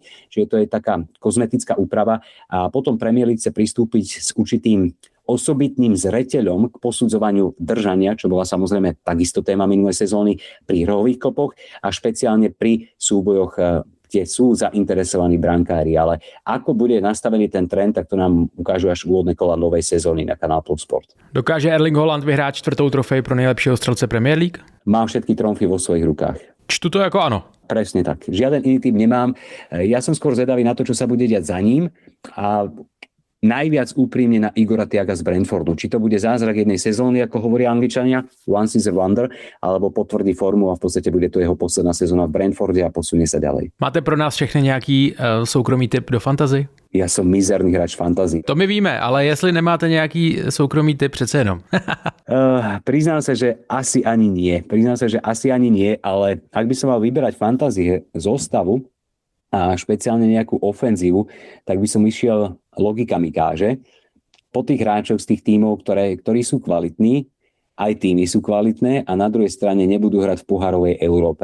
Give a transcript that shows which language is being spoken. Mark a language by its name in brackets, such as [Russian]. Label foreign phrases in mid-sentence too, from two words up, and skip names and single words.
[Slovak] Čiže to je taká kozmetická úprava. A potom Premier League chce pristúpiť s určitým osobitným zreteľom k posudzovaniu držania, čo bola samozrejme takisto téma minulej sezóny pri rohových kopoch a špeciálne pri súbojoch, kde sú zainteresovaní brankári. Ale ako bude nastavený ten trend, tak to nám ukážu až úvodné kola novej sezóny na Canal Plus Sport. [Czech] Dokáže Erling Haaland vyhrát 4. trofej pro nejlepšieho strelce Premier League? [Slovak] Má všetky tromfy vo svojich rukách. [Czech] Čtu to [Slovak] ako áno. Presne tak. Žiaden iný tým nemám. Ja som skôr zvedavý na to, čo sa bude diať za ním a najviac úprimne na Igora Thiaga z Brentfordu. Či to bude zázrak jednej sezóny, ako hovoria Angličania, [English] once is a wonder, [Slovak] alebo potvrdí formu a v podstate bude to jeho posledná sezóna v Brentforde a posunie sa ďalej. [Czech] Máte pro nás všechny nějaký soukromý tip do fantasy? [Slovak] Ja som mizerný hráč fantasy. [Czech] To my víme, ale jestli nemáte nějaký soukromý tip, přece jenom. [Slovak] Priznám sa, že asi ani nie. Ale ak by som mal vyberať fantasy zostavu, a špeciálne nejakú ofenzívu, tak by som išiel logika mi káže. Po tých hráčoch z tých tímov, ktorí sú kvalitní, aj týmy sú kvalitné a na druhej strane nebudú hrať v pohárovej Európe.